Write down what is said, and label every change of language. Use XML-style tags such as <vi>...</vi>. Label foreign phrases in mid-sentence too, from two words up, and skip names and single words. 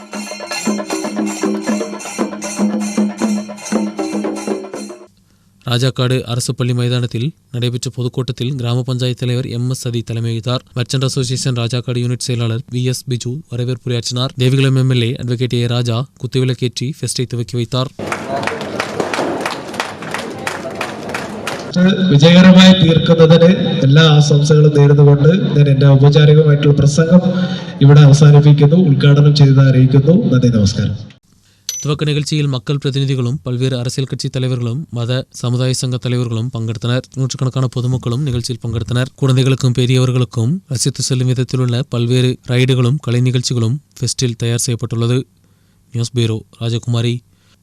<ta>ராஜாக்காடு அரசு பள்ளி மைதானத்தில் நடைபெற்ற பொதுக்கூட்டத்தில் கிராம பஞ்சாயத்து தலைவர் MS சதி தலைமை வகித்தார்.</ta> <en>merchant association</en> <ta>ராஜாக்காடு யூனிட் செயலாளர் VS பிஜு வரவேற்புரையாற்றினார். தேவிகுளம் எம்எல்ஏ அட்வொகேட் ஏ ராஜா குத்துவிளக்கேற்றி ஃபெஸ்டை துவக்கி வைத்தார்.</ta> <ml>വിജയകരമായി തീർക്കുന്നതിന് എല്ലാ ആശംസകളും നേർന്നുകൊണ്ട് ഞാൻ എൻ്റെ ഔപചാരികമായിട്ടുള്ള പ്രസംഗം ഇവിടെ അവസാനിപ്പിക്കുന്നു. ഉദ്ഘാടനം ചെയ്ത് അറിയിക്കുന്നു. നന്ദി, നമസ്കാരം.</ml> <ta>துவக்க நிகழ்ச்சியில் மக்கள் பிரதிநிதிகளும் பல்வேறு அரசியல் கட்சி தலைவர்களும் மத சமுதாய சங்க தலைவர்களும் பங்கெடுத்தனர். நூற்றுக்கணக்கான பொதுமக்களும் நிகழ்ச்சியில் பங்கெடுத்தனர். குழந்தைகளுக்கும் பெரியவர்களுக்கும் ரசித்து செல்லும் விதத்தில் உள்ள பல்வேறு ரைடுகளும் கலை நிகழ்ச்சிகளும் ஃபெஸ்டில் தயார் செய்யப்பட்டுள்ளது.</ta> <en>news bureau,</en> <ta>ராஜகுமாரி.</ta>